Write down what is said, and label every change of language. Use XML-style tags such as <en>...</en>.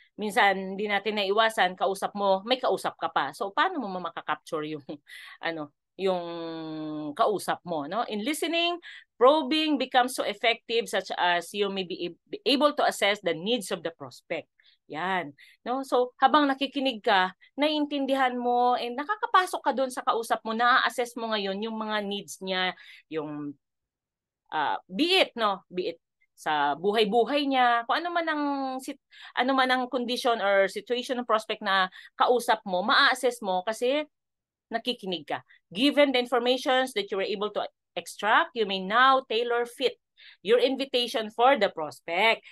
<tl>Minsan hindi natin naiwasan, kausap mo, may kausap ka pa. So paano mo makaka-capture yung yung kausap mo, no?</tl> <en>In listening, probing becomes so effective, such as you may be able to assess the needs of the prospect.</en> <tl>Yan, no? So habang nakikinig ka, naiintindihan mo and nakakapasok ka doon sa kausap mo, na-assess mo ngayon yung mga needs niya, yung be it sa buhay-buhay niya, kung ano man ang condition or situation ng prospect na kausap mo, ma-assess mo kasi nakikinig ka.</tl> <en>Given the informations that you were able to extract, you may now tailor fit your invitation for the prospect.</en>